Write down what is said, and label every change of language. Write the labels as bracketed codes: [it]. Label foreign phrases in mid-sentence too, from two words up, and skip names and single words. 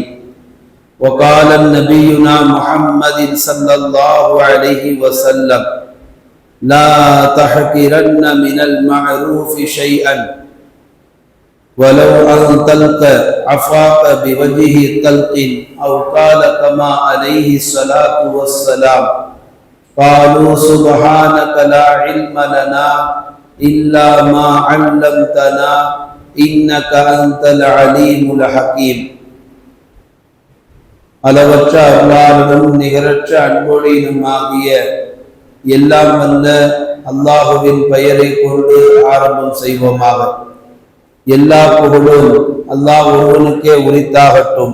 [ar] وقال نبينا محمد صلى الله عليه وسلم: لا تحقرن من المعروف شيئا ولو أن تلقى عفاك بوجه طلق، أو قال كما عليه الصلاة والسلام. قالوا سبحانك لا علم لنا إلا ما علمتنا إنك أنت العليم الحكيم. [ta] அளவற்ற அருளாளனும் நிகரற்ற அன்பொழியினும் ஆகிய எல்லாம் வல்ல அல்லாஹுவின் பெயரை கொண்டு ஆரம்பம் செய்வோமாக. எல்லா புகழும் அல்லாஹ் ஒருவனுக்கே உரித்தாகட்டும்.